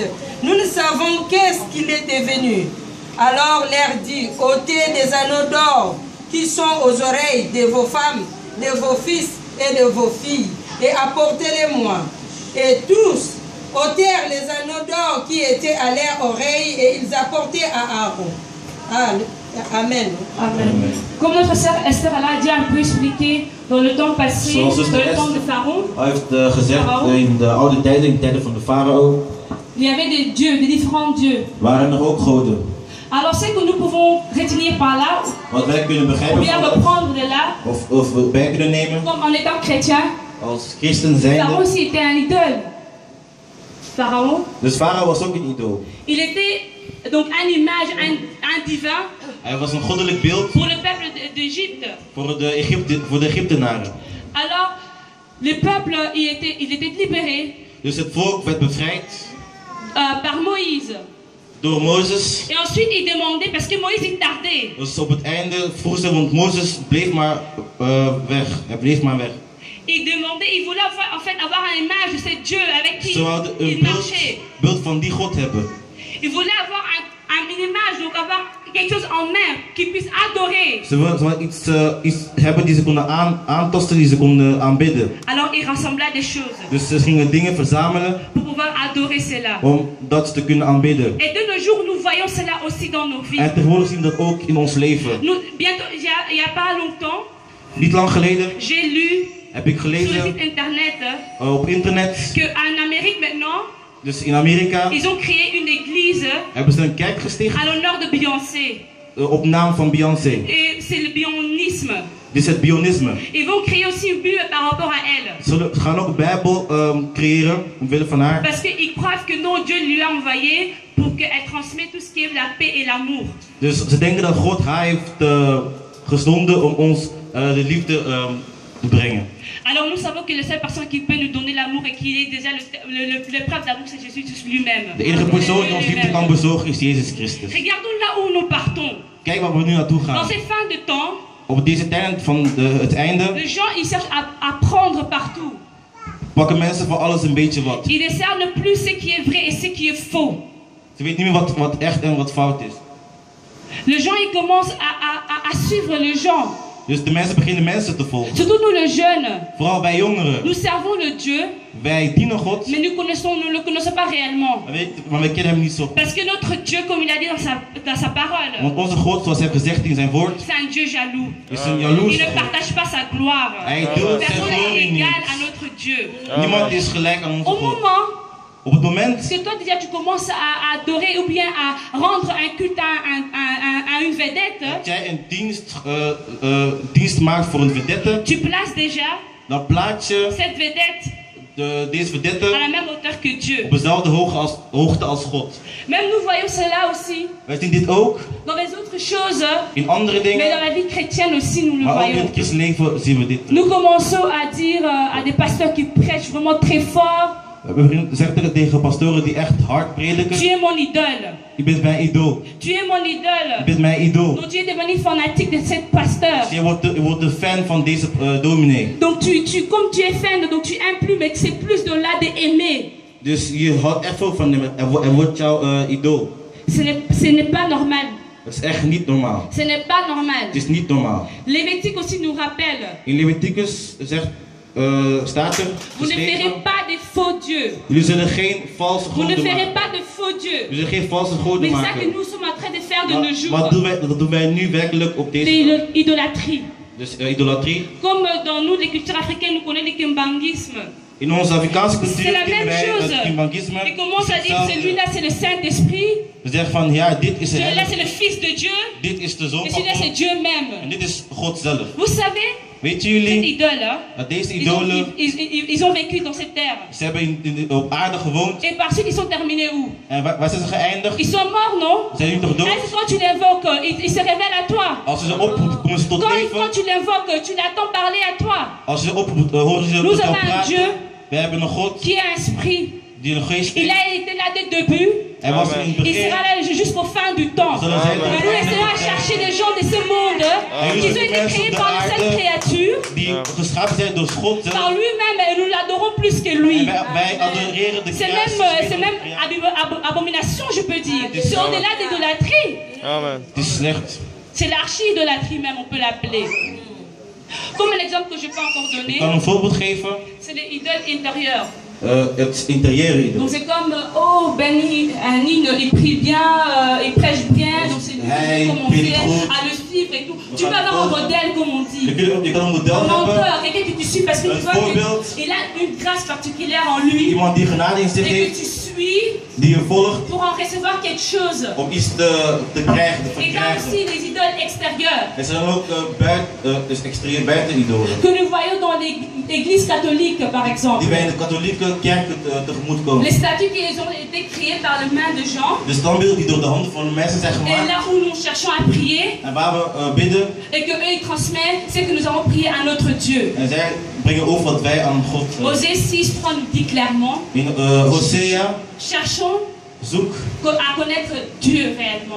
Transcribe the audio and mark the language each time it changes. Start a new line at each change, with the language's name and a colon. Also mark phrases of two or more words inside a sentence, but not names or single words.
French: Nous ne savons qu'est-ce qu'il est devenu. Alors leur dit: ôtez des anneaux d'or qui sont aux oreilles de vos femmes, de vos fils et de vos filles, et apportez-les-moi. Et tous ôtèrent les anneaux d'or qui étaient à leurs oreilles et ils apportaient à Aaron. Amen. Amen. Comme notre sœur Esther a déjà un peu expliqué dans le temps passé, dans le temps de Pharaon,
Dutch: heeft gezegd in de oude tijden, in de tijden van de farao,
French: il y avait des dieux, des différents dieux.
Dutch: waren er ook goden.
French: Alors ce que nous pouvons retenir par là,
Dutch: Wat wij kunnen
French: ou
Dutch: begrijpen
French: bien
Dutch: van dat,
French: reprendre de là,
Dutch: of we bij kunnen nemen
French: comme en étant chrétien,
Dutch: als christen
French: Pharaon
Dutch: zijnde.
French: aussi était un idole. Pharaon,
Dutch: Dus farao was ook een idool.
French: il était donc une image, un divin
Dutch: Hij was een goddelijk beeld
French: pour le peuple d'Égypte.
Dutch: voor de Egyptenaren.
French: Alors, le peuple, il était libéré
Dutch: Dus het volk werd bevrijd
French: par Moïse.
Dutch: door Mozes.
French: Et ensuite, il demandait, parce que Moïse, il tardait.
Dutch: Dus op het einde vroeg ze, want Mozes bleef maar weg. Hij bleef maar weg.
French: Il demandait, il voulait en fait avoir une image de ce Dieu avec qui
Dutch: Ze wilden
French: il
Dutch: een
French: marchait.
Dutch: beeld van die God hebben.
French: Il voulait avoir une image, donc avoir quelque chose en main qu'il puisse adorer.
Dutch: Ze wilden iets hebben die ze konden aantasten, die ze konden aanbidden.
French: Alors, il rassembla des choses
Dutch: Dus ze gingen dingen verzamelen
French: pour pouvoir adorer cela.
Dutch: om dat te kunnen aanbidden.
French: Et de nos jours, nous voyons cela aussi dans nos vies.
Dutch: En tegenwoordig zien we dat ook in ons leven.
French: Bientôt, il n'y a pas longtemps,
Dutch: Niet lang geleden
French: j'ai lu
Dutch: heb ik
French: sur le
Dutch: gelezen
French: site internet
Dutch: op internet,
French: qu'en Amérique maintenant,
Dutch: dus in Amerika
French: ils ont créé une église
Dutch: hebben ze een kerk gesticht
French: à l'honneur de Beyoncé.
Dutch: op naam van Beyoncé.
French: Et c'est le bionisme.
Dutch: Dit is het Bionisme.
French: Ils vont créer aussi une Bible par rapport à elle.
Dutch: Ze gaan ook een Bijbel creëren omwille van haar.
French: Parce qu'ils croient que non, Dieu lui a envoyé pour qu'elle transmette tout ce qui est la paix et l'amour.
Dutch: Dus ze denken dat God haar heeft gezonden om ons de liefde te brengen.
French: Alors nous savons que la seule personne qui peut nous donner l'amour et qui est déjà le preuve d'amour, c'est Jésus lui-même.
Dutch: De enige persoon die ons liefde kan bezorgen is Jezus Christus.
French: Regardons là où nous partons.
Dutch: Kijk waar we nu naartoe
French: Dans
Dutch: gaan.
French: ces fins de temps,
Dutch: Op deze tijd van het einde
French: les gens ils cherchent à prendre partout.
Dutch: pakken mensen van alles een beetje wat.
French: Ils ne discernent plus ce qui est vrai et ce qui est faux.
Dutch: Ze weten niet meer wat echt en wat fout is.
French: Les gens ils commencent à suivre les gens.
Dutch: Dus de mensen beginnen mensen te volgen.
French: Surtout nous les jeunes.
Dutch: Vooral wij jongeren.
French: Nous servons le Dieu.
Dutch: Wij dienen God.
French: Mais nous ne le connaissons pas réellement.
Dutch: Maar we kennen hem niet zo.
French: Parce que notre Dieu, comme il a dit dans sa parole,
Dutch: Want onze God, zoals hij heeft gezegd in zijn woord,
French: c'est un Dieu jaloux.
Dutch: is een jaloers.
French: Il ne partage pas sa gloire.
Dutch: Hij doet zijn
French: Personne n'est
Dutch: glorie niet.
French: égal à notre Dieu.
Dutch: Niemand is gelijk aan onze
French: Au
Dutch: God.
French: moment
Dutch: Op het moment
French: que toi déjà tu commences à adorer ou bien à rendre un culte à une vedette,
Dutch: dat jij een dienst maakt voor een vedette,
French: tu places déjà
Dutch: dan plaats je
French: cette vedette
Dutch: deze
French: à
Dutch: vedette
French: la même hauteur que Dieu.
Dutch: op dezelfde hoogte als God.
French: Même nous voyons cela aussi
Dutch: Wij zien dit ook
French: dans les autres choses,
Dutch: in andere
French: mais dans
Dutch: dingen,
French: la vie chrétienne aussi nous le
Dutch: maar ook in
French: voyons.
Dutch: het christenleven zien we dit.
French: Nous commençons à dire à des pasteurs qui prêchent vraiment très fort,
Dutch: We zeggen tegen pastoren die echt hard prediken,
French: tu es mon idole,
Dutch: je bent mijn idool.
French: tu es mon idole.
Dutch: Je bent mijn idool.
French: Donc tu es devenu fanatique de cette pasteur.
Dutch: Dus je wordt de fan van deze dominee.
French: Donc comme tu es fan, donc tu aimes plus, mais c'est plus de là de aimer.
Dutch: Dus je houdt echt veel van hem. Hij wordt jouw idool.
French: Ce n'est pas normal.
Dutch: Dat is echt niet normaal.
French: Ce n'est pas normal.
Dutch: Het is niet normaal.
French: Lévitique aussi nous rappelle.
Dutch: In Leviticus staat er
French: Vous ne
Dutch: geschreven,
French: ferez pas de faux dieux.
Dutch: jullie zullen geen valse
French: Vous ne
Dutch: goden
French: ferez
Dutch: maken.
French: pas de faux dieux.
Dutch: Jullie zullen geen valse goden
French: Mais ça que
Dutch: maken.
French: nous sommes en train de faire de
Dutch: Maar
French: nos
Dutch: wat
French: jours,
Dutch: doen wij nu werkelijk op deze
French: c'est l'idolâtrie.
Dutch: Dus idolatrie.
French: Comme dans nous, les cultures africaines, nous connaissons le kimbangisme.
Dutch: In onze Afrikaanse cultuur
French: C'est la
Dutch: kennen
French: même
Dutch: wij
French: chose.
Dutch: het kimbangisme.
French: Ils commencent à dire celui-là c'est le Saint-Esprit,
Dutch: We zeggen van ja, dit is de
French: celui-là c'est
Dutch: heilige,
French: le Fils de Dieu,
Dutch: dit is de
French: et
Dutch: zoon van
French: celui-là c'est
Dutch: God
French: Dieu
Dutch: en
French: même.
Dutch: dit is God zelf.
French: Vous savez,
Dutch: Weten
French: cette
Dutch: jullie
French: idole, hein,
Dutch: dat deze
French: ils ont,
Dutch: idolen,
French: ils ont vécu dans cette terre.
Dutch: ze hebben op aarde gewoond
French: Et par suite, ils sont terminés où?
Dutch: en waar zijn ze geëindigd?
French: Ils sont morts, non?
Dutch: Zijn jullie toch dood?
French: Est-ce que quand tu l'invoques, il se révèle à toi?
Dutch: Als ze ze oproepen, komen ze tot
French: Quand
Dutch: leven.
French: tu l'invoques, tu l'attends parler à toi.
Dutch: Als ze ze oproepen, horen ze
French: Nous
Dutch: tot jou
French: avons un Dieu
Dutch: praten. We hebben een God
French: qui est un esprit.
Dutch: die een geest
French: Il
Dutch: is.
French: a été là dès le début.
Dutch: Hij was er in het
French: Il
Dutch: begin.
French: sera là jusqu'au fin du temps.
Dutch: Zullen zij tot
French: Mais
Dutch: het
French: nous
Dutch: einde
French: essaierons à
Dutch: der tijd
French: chercher des gens de ce monde qui ont été créés par une seule créature,
Dutch: die geschapen zijn door God
French: par
Dutch: zelf.
French: lui-même, et nous l'adorons plus que lui.
Dutch: En wij adoreren de
French: C'est même abomination, je peux dire. C'est au-delà d'idolâtrie. Amen.
Dutch: Het is slecht.
French: C'est l'archi-idolâtrie même, on peut l'appeler. Comme l'exemple que je peux encore
Dutch: Ik
French: donner,
Dutch: kan een voorbeeld geven.
French: c'est l'idole intérieure.
Dutch: Het interieur idool.
French: Donc c'est comme, oh, Benny, un hymne, il prie bien, il prêche bien, donc c'est lui Hey, qui commencer Billy à le suivre et tout. Tu peux avoir un modèle, comme on dit.
Dutch: Je kan een model
French: Un
Dutch: hebben.
French: menteur, quelqu'un qui te suit parce que tu vois
Dutch: voorbeeld.
French: qu'il a une grâce particulière en lui
Dutch: Iemand die genade in zich
French: et que
Dutch: heeft,
French: tu suis
Dutch: die je volgt
French: pour en recevoir quelque chose.
Dutch: om iets te krijgen, te
French: Et là aussi
Dutch: verkrijgen.
French: les idoles extérieures
Dutch: Er zijn ook dus exterieur buiten idolen.
French: que nous voyons dans l'église catholique par exemple.
Dutch: Die wij in de katholieke kerk tegemoet komen.
French: Les statues qui ont été créées par les mains de gens.
Dutch: De standbeelden die door de handen van de mensen zijn
French: Et
Dutch: gemaakt.
French: là où nous cherchons à prier
Dutch: En waar we bidden.
French: et que eux ils transmettent, c'est que nous avons prié à notre Dieu.
Dutch: En zij brengen over wat wij aan God.
French: Osée 6:3 nous dit clairement,
Dutch: In Hosea,
French: cherchons
Dutch: zoek.
French: à connaître Dieu réellement.